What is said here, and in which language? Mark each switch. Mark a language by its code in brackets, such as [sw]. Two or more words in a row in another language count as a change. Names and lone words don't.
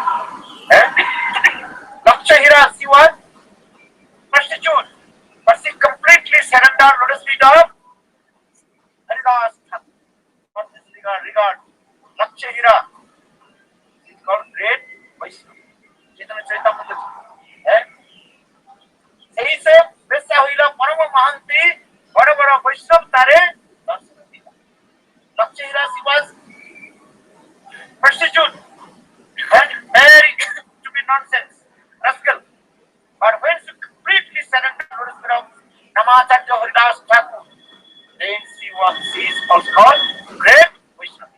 [en] Lakshahira, she was prostitute, but she completely surrendered lotus feet of Haridas Thakur. For this regard, Lakshahira is called great Vaishnava. Chaitanya Charitamrita. [bn] সেই সে বেশ্যা হইলা পরম মহান্তী বড় বড় বৈষ্ণব তারে দর্শন দিলা. [en] Lakshahira, she was prostitute and married to be nonsense, rascal. But when she completely surrendered to the spirit of Namacharya Haridas Thakur, then she is also called great Vaishnava.